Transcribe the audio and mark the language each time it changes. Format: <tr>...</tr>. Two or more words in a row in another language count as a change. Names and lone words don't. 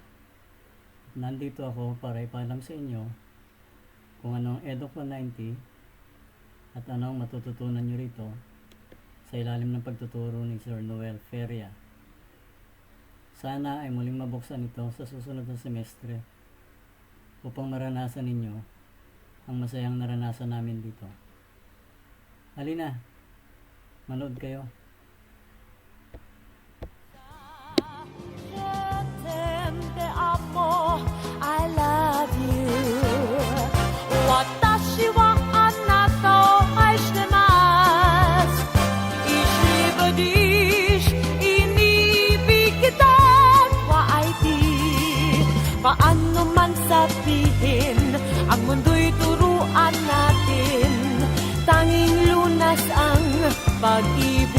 <tl>Nandito ako para ipaalam sa inyo kung anong EDUC 190 at anong matututunan nyo rito sa ilalim ng pagtuturo ni Sir Noel Feria. Sana ay muling mabuksan ito sa susunod na semestre upang maranasan ninyo ang masayang naranasan namin dito. Halina, manood kayo.</tl> <en>I love you.</en> <ja>私はあなたを愛してます。Isibadish,</ja> <tl>inibig kita,</tl> <ja>YIT.</ja> <tl>Paano man sabihin, ang mundo'y turuan natin. Tanging lunas ang pag-ibig.</tl>